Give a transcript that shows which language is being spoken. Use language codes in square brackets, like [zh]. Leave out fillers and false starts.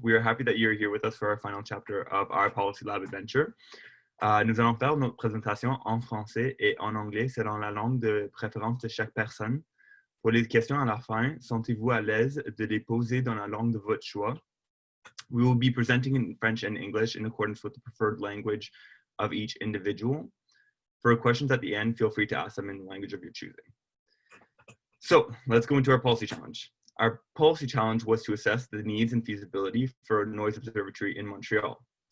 [en] We are happy that you're here with us for our final chapter of our Policy Lab adventure. [fr] Nous allons faire notre présentation en français et en anglais selon la langue de préférence de chaque personne. Pour les questions à la fin, sentez-vous à l'aise de les poser dans la langue de votre choix. [en] We will be presenting in French and English in accordance with the preferred language of each individual. For questions at the end, feel free to ask them in the language of your choosing. So let's go into our policy challenge. Our policy challenge was to assess the needs and feasibility for a noise observatory in Montreal.